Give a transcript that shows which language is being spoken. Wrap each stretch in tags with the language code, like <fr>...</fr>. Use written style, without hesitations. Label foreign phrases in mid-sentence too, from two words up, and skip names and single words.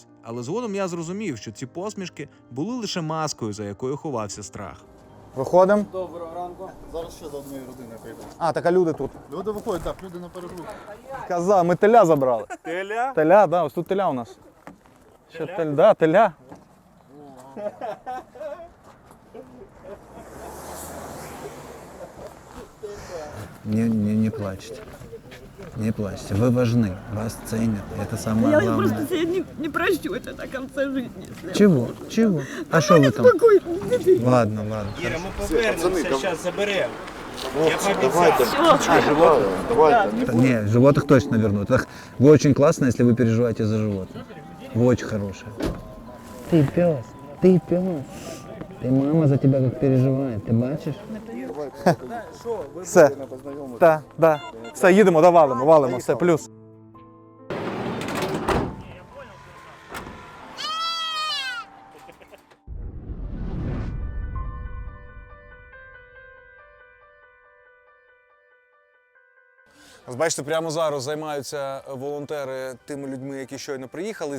<uk>Але згодом я зрозумів, що ці посмішки були лише маскою, за якою ховався страх. Виходимо. Доброго ранку. Зараз ще до однієї родини прийдемо. А, так а люди тут. Люди виходять, так, люди на перегрузку. Коза, ми теля забрали. Теля? Теля, да, ось тут теля у нас. Ще теля.</uk> <ru>Не плачьте. Не плачьте. Вы важны, вас ценят. Это самое Я главное. просто себе не прощу это до конца жизни. если Чего? Чего? А что вы там? Спокойно. Ладно.</ru> <uk>Іра, ми повернемося, зараз заберемо. Я пообіцяв.</uk> <ru>Не, животных точно вернут. Вы очень классно, если вы переживаете за животных. Вы очень хорошие. Ты пес. Ты мама за тебя как переживает, ты бачишь? Все. Да. Все,</ru> <uk>їдемо, валимо, все, плюс. Бачите, прямо зараз займаються волонтери тими людьми, які щойно приїхали.</uk>